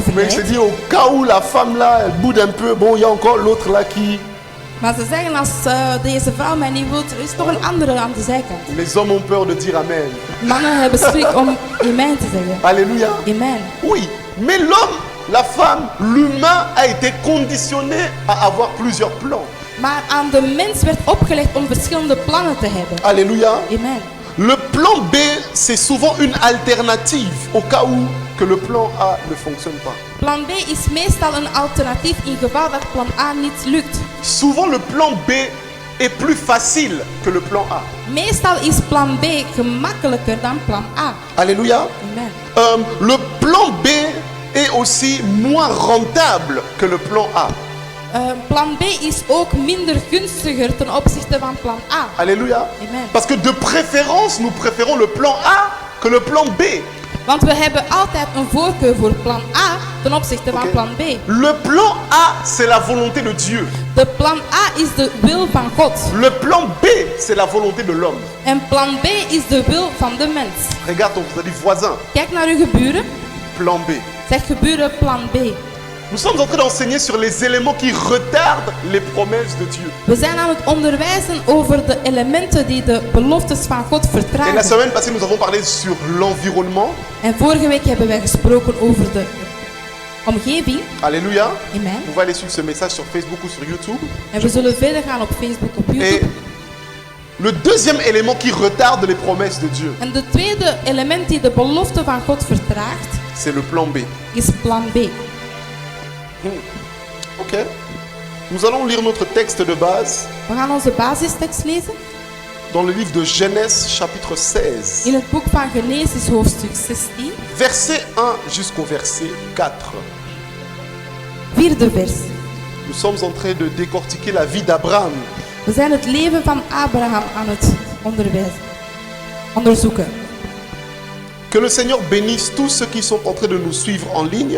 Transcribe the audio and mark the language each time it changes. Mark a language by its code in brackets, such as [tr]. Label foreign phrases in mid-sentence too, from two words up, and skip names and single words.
[fr] mais il se [nl] verleid. [fr] dit au cas où la femme là, elle boude un peu, bon, il y a encore l'autre là qui... [nl] Maar ze zeggen als deze vrouw mij niet wil, er is nog een andere aan de zijkant. [fr] Les hommes ont peur de dire Amen. [nl] Mannen hebben schrik om amen te zeggen. [fr] Alléluia. Amen. Oui, mais l'homme, la femme, l'humain a été conditionné à avoir plusieurs plans. [nl] Maar aan de mens werd opgelegd om verschillende plannen te hebben. [fr] Alléluia. Amen. Le plan B, c'est souvent une alternative au cas où que le plan A ne fonctionne pas. [nl] Plan B is meestal een alternatief in geval dat plan A niet lukt. [fr] Souvent le plan B est plus facile que le plan A. [nl] Meestal is plan B gemakkelijker dan plan A. [fr] Alléluia. Amen. Le plan B est aussi moins rentable que le plan A. [nl] Plan B is ook minder gunstiger ten opzichte van plan A. [fr] Alléluia. Amen. Parce que de préférence, nous préférons le plan A que le plan B. [nl] Want we hebben altijd een voorkeur voor plan A ten opzichte van Oké. plan B. [fr] Le plan A, c'est la volonté de Dieu. [nl] De plan A is de wil van God. [fr] Le plan B, c'est la volonté de l'homme. [nl] En plan B is de wil van de mens. [fr] Regarde ton voisin. [nl] Kijk naar uw geburen. [fr] Plan B. [nl] Zeg geburen plan B. [fr] Nous sommes en train d'enseigner sur les éléments qui retardent les promesses de Dieu. [nl] We zijn aan het onderwijzen over de elementen die de beloftes van God [fr] Et la [nl] vertragen. [fr] semaine passée, nous avons parlé sur l'environnement. [nl] En vorige week hebben wij gesproken over de omgeving. [fr] Alléluia. Amen. Vous pouvez aller suivre ce message sur Facebook ou sur YouTube. [nl] En we zullen verder gaan op Facebook, op [fr] Et [nl] YouTube. [fr] le deuxième élément qui retarde les promesses de Dieu, [nl] En de tweede element die de belofte van God vertraagt, [fr] c'est le plan B. [nl] is plan B. Ok. [fr] Nous allons lire notre texte de base [nl] We gaan onze basistekst lezen [fr] dans le livre de Genèse chapitre 16, [nl] in het boek van Genesis hoofdstuk 16, [fr] verset 1 jusqu'au verset 4. [nl] vierde vers. [fr] Nous sommes en train de décortiquer la vie d'Abraham. [nl] We zijn het leven van Abraham aan het onderzoeken. [fr] Que le Seigneur bénisse tous ceux qui sont en train de nous suivre en ligne,